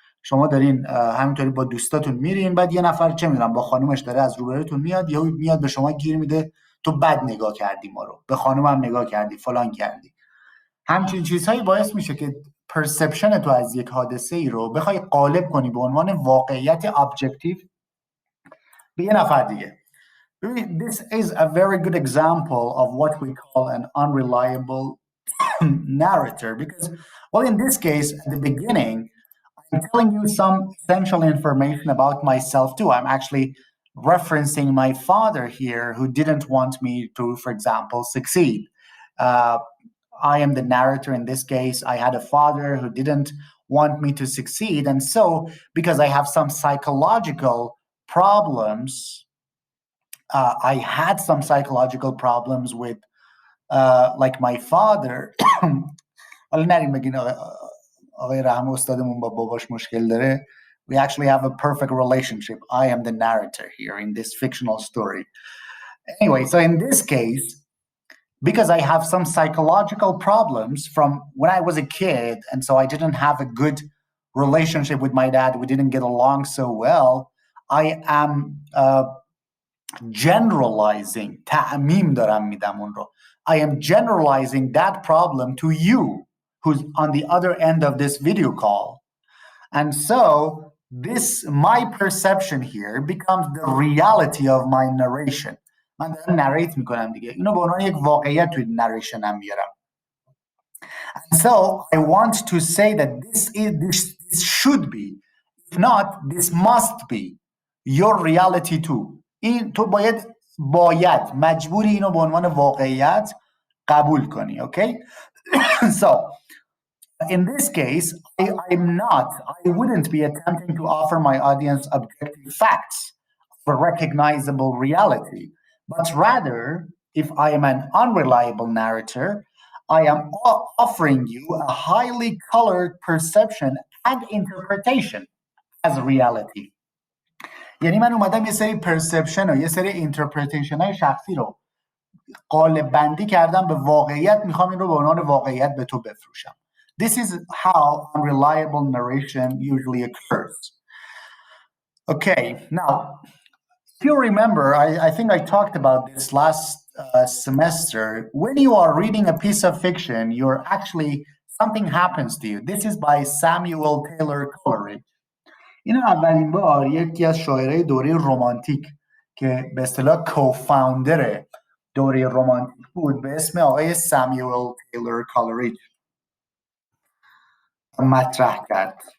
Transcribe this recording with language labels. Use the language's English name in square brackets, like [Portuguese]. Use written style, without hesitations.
[Persian] شما دارین همینطوری با دوستاتون میرین، بعد یه نفر چه میدونم با خانومش داره از روبروتون میاد، یا میاد به شما گیر میده تو بد نگاه کردی ما رو، به خانومم نگاه کردی، فلان کردی. همچین چیزهایی باعث میشه که پرسپشن تو از یک حادثه ای رو بخوای غالب کنی به عنوان واقعیت ابجکتیو به یه نفر دیگه. [English] This is a very good example of what we call an unreliable narrator, because, well, in this case, at the beginning, I'm telling you some essential information about myself too. I'm actually referencing my father here, who didn't want me to, for example, succeed. Uh, I am the narrator in this case. I had a father who didn't want me to succeed. And so, because I have some psychological problems, I had some psychological problems with, like my father. [Persian] حالا نریم بگین آقای رحم استادمون با باباش مشکل داره. [English] We actually have a perfect relationship. I am the narrator here in this fictional story. Anyway, so in this case, because I have some psychological problems from when I was a kid, and so I didn't have a good relationship with my dad, we didn't get along so well, I am generalizing, [Persian] تعمیم دارم میدم اون رو. [English] I am generalizing that problem to you, who's on the other end of this video call. And so this, my perception here becomes the reality of my narration. [Persian] من دارم نریت میکنم دیگه. اینو به عنوان یک واقعیت توی نریشنم میارم. [English] And so I want to say that this should be, if not, this must be your reality too. [Persian] این تو باید مجبوری اینو به عنوان واقعیت قبول کنی. [English] Okay? So in this case, I wouldn't be attempting to offer my audience objective facts for recognizable reality, but rather, if I am an unreliable narrator, I am offering you a highly colored perception and interpretation as reality. [Persian] یعنی من اومدم یه سری پرسپشن و یه سری اینترپریتیشن های شخصی رو قالب بندی کردم به واقعیت، میخوام این رو به عنوان واقعیت به تو بفروشم. [English] This is how unreliable narration usually occurs. Okay, now, if you remember, I think I talked about this last semester. When you are reading a piece of fiction, you're actually, something happens to you. This is by Samuel Taylor Coleridge. [Persian] این اولین بار یکی از شاعرای دوره رمانتیک که به اصطلاح کوفاوندر دوره رمانتیک بود به اسم آقای سامیوئل تیلور کالریج مطرح کرد.